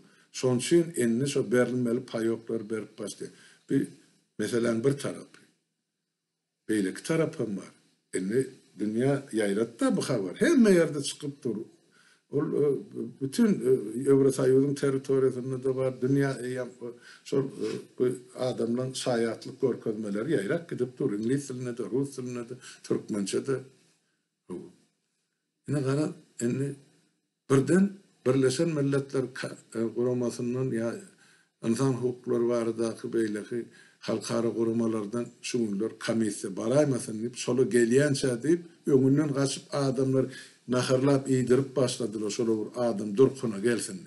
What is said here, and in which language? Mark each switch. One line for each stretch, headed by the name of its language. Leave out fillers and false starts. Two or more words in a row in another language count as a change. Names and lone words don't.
Turkmen: Şoň üçin enni şo berilmeli payoklar berip başlaýar. Bir meselen bir tarap. Beýleki tarapym var. Enni dünya ýaýratda bu habar. Hemme ýerde çykyp dur. Ol bütün Ýewropaýyň territoriýasynda da var. Dünya şol bu adamlaryň saýatlyk görkezmeleri ýaýrak gidip dur. İnglis diline de, rus diline de, türkmençe de. Ine gara enni birden Birleşen Milletler Guramasyndan ya insan hukuklary baradaky beýleki halkara guramalardan şuňlar komissiýa baraýmasyn diýip şolu gelýänçe diýip öňünden gaçyp adamlar naharlap iýdirip başladylar şol adam durkuna gelsin diýip.